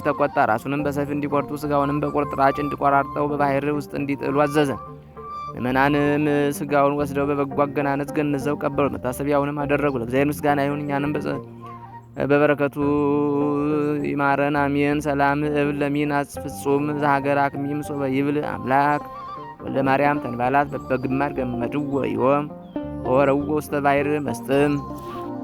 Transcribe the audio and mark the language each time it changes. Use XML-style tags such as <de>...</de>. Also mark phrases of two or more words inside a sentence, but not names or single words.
<am>ተቆጣ። ራሱንም በሰይፍ እንዲቆርጡ ሥጋውንም በቁርጥራጭ እንዲቆራርጠው በባሕር ውስጥ እንዲጥሉ አዘዘ። ምእመናንም ሥጋውን ወስደው በበጎ አገናነዝ ገንዘው ቀበሉት። መታሰቢያውንም አደረጉ። ለእግዚአብሔር ምስጋና ይሁን፣ እኛንም በበረከቱ ይማረን አሜን።</am> <gez>ሰላም እብል ለሚናስ ፍጹም ዘሀገር አክሚም ሶበ ይብል አምላክ ወልደ ማርያም ተንባላት በግማድ ገመድዎ ዮም ወረውዎ ውስተ ባሕር መስጥም</gez>